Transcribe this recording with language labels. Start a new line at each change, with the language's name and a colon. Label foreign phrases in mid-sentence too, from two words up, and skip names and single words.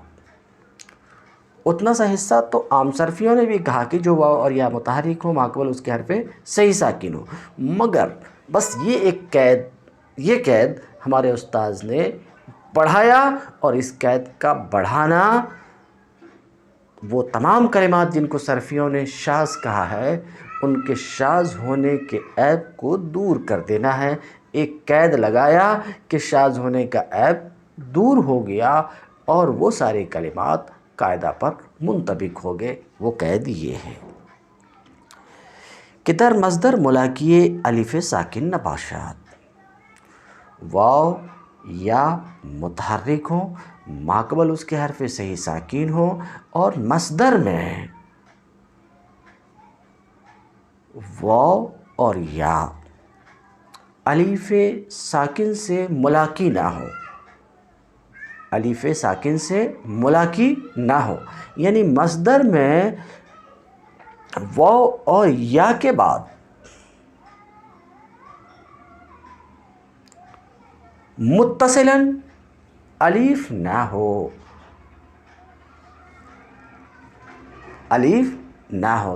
Urdu: اتنا سا حصہ تو عام صرفیوں نے بھی کہا کہ جو واو اور یا متحرک ہو، ما قبل اس کے حرف صحیح ساکن ہو، مگر بس یہ قید ہمارے استاذ نے بڑھایا، اور اس قید کا بڑھانا وہ تمام کلمات جن کو صرفیوں نے شاذ کہا ہے ان کے شاذ ہونے کے عیب کو دور کر دینا ہے۔ ایک قید لگایا کہ شاذ ہونے کا عیب دور ہو گیا اور وہ سارے کلمات قاعدہ پر منطبق ہو گئے۔ وہ قید یہ ہے کہ
Persian: در مصدر ملاقی الف ساکن نباشد،
Urdu: واو یا متحرک ہو، ما قبل اس کے حرف صحیح ساکن ہو، اور مصدر میں واو اور یا الف ساکن سے ملاقی نہ ہو، الف ساکن سے ملاقی نہ ہو، یعنی مصدر میں واو اور یا کے بعد متصلاً الف نہ ہو، الف نہ ہو۔